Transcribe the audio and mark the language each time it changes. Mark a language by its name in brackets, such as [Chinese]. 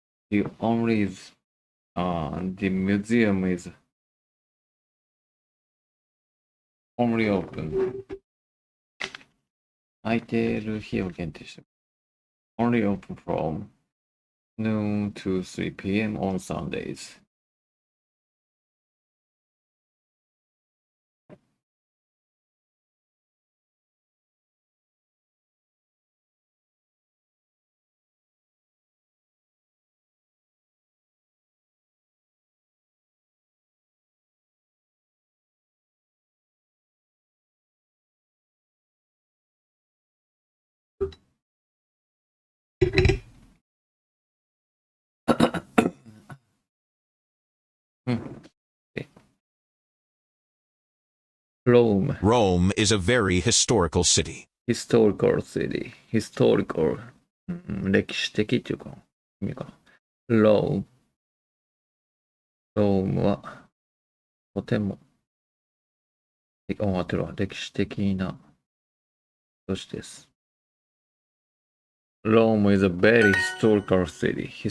[English] The only is, the museum is only open. [Japanese] 空いてる日を限定してる。 [English] only open from noon to 3 p.m. on Sundays. Rome. Rome is a very historical city. historical city. historical. [Japanese] 歴史的っていうか、意味かな。Rome は、とても、当てるわ。歴史的な都市です。 [English] Rome is a very historical city.